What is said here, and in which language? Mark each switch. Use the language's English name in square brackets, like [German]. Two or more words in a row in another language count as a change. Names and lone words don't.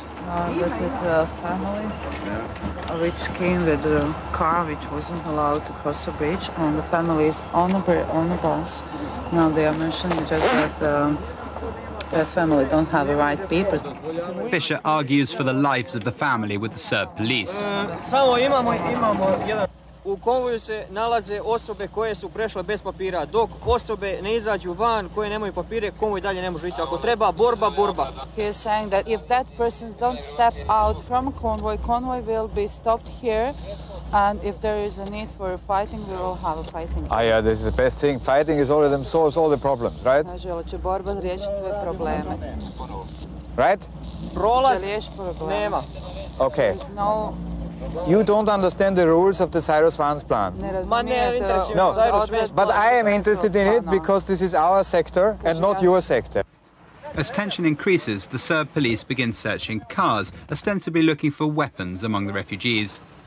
[English] That is a family which came with a car which wasn't allowed to cross the bridge, and the family is on the bus. Now they are mentioning just that that family don't have the right papers. Fischer argues for the lives of the family with the Serb police. [Croatian] U konvoju se nalaze osobe koje su prešle bez papira, dok osobe ne izađu van koje nemaju papire, konvoj dalje ne može ići. Ako treba borba, borba. [English] He is saying that if that persons don't step out from a convoy, convoy will be stopped here And if there is a need for fighting, we will have a fighting. Yeah, this is the best thing. Fighting is all of them solves all the problems, right? [Croatian] Kaže, ali će borba riješiti sve probleme. [English] Right? [Croatian] Prolaz Će riješiti probleme. nema. [English] Okay. There's no... You don't understand the rules of the Cyrus-Vance [Croatian] Ne razumijete [English] No, [Croatian] odredbe [English] but I am interested in it because this is our sector and not your sector. As tension increases, the Serb police begin searching cars, ostensibly looking for weapons among the refugees.